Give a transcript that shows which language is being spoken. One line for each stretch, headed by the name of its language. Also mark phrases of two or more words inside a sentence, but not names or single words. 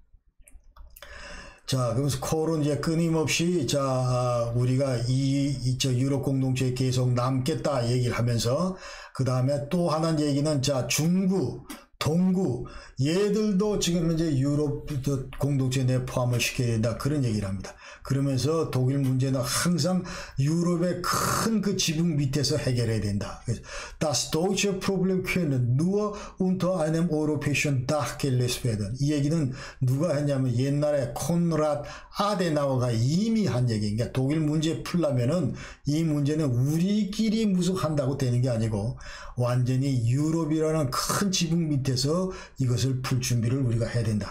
Korean: 자, 그러면서 콜은 이제 끊임없이 우리가 유럽 공동체에 계속 남겠다 얘기를 하면서, 그 다음에 또 하나 얘기는 중구, 동구 얘들도 지금 현재 유럽 공동체 내 포함을 시켜야 된다. 그런 얘기를 합니다. 그러면서 독일 문제는 항상 유럽의 큰 그 지붕 밑에서 해결해야 된다.
German: Das deutsche Problem können nur unter einem europäischen Dach gelöst werden.
Korean: 이 얘기는 누가 했냐면 옛날에 콘라드 아데나워가 이미 한 얘기예요. 그러니까 독일 문제 풀려면은 이 문제는 우리끼리 무슨 한다고 되는 게 아니고 완전히 유럽이라는 큰 지붕 밑에서 이것을 풀 준비를 우리가 해야 된다.